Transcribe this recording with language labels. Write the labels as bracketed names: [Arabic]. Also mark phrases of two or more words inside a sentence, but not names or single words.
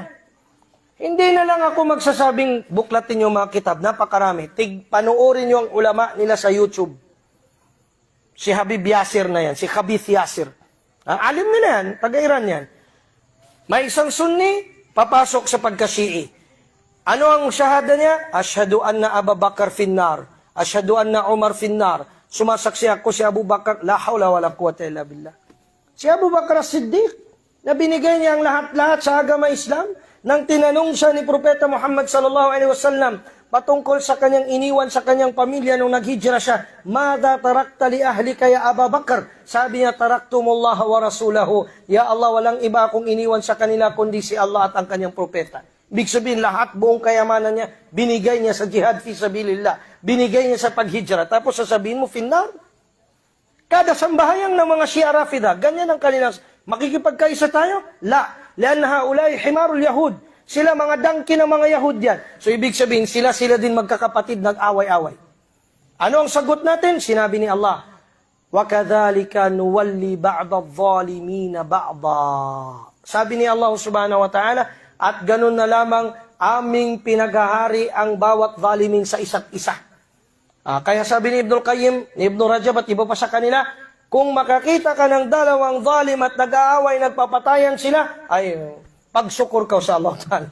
[Filipino] Hindi na lang ako magsasabing buklatin yung mga kitab, napakarami. Panuorin yung ulama nila sa YouTube. Si Habib Yasir na yan, si Khabith Yasir. Alim nila yan, taga-Iran yan. May isang Sunni, papasok sa pagka-Shi'i. Ano ang syahada niya? [Arabic] أشهد أن أبا بكر في النار أشهد أن عمر في النار. [Filipino] Sumasaksi ako si Abu Bakar. [Arabic] لا حول ولا قوة إلا بالله. [Filipino] Si Abu Bakar as-Siddiq, na binigay niya ang lahat-lahat sa agama Islam, nang tinanong siya ni Propeta Muhammad [Arabic] صلى الله عليه وسلم [Filipino] patungkol sa kanyang iniwan sa kanyang pamilya nung naghijra siya, [Arabic] ماذا تركت لأهلك يا أبا بكر? [Filipino] Sabi niya, [Arabic] تركت لهم الله ورسوله. يا الله, [Filipino] walang iba akong iniwan sa kanila kundi si Allah at ang kanyang propeta. Ibig sabihin, lahat, buong kayamanan niya, binigay niya sa [Arabic] جهاد في سبيل الله. [Filipino] Binigay niya sa paghijra. Tapos sasabihin mo, finnar? Kada sambahayang ng mga Shia Rafida, ganyan ang kanilang, makikipagkaisa tayo? La. [Arabic] لأن هؤلاء حمير اليهود. [Filipino] Sila mga dangki ng mga Yahud yan. So ibig sabihin, sila din magkakapatid, nag-away-away. Ano ang sagot natin? Sinabi ni Allah, [Arabic] وَكَذَلِكَ نُوَلِّ بَعْضَ الظَّالِمِينَ بَعْضًا. [Filipino] Sabi ni Allah [Arabic] سبحانه وتعالى, [Filipino] at ganun na lamang aming pinaghahari ang bawat zalimin sa isa't isa. Kaya sabi ni Ibnul Qayyim, ni Ibn Rajab at iba pa sa kanila, Kung makakita ka ng dalawang zalim at nag-aaway, nagpapatayan sila, ay pagsukur ka sa Allah Ta'ala.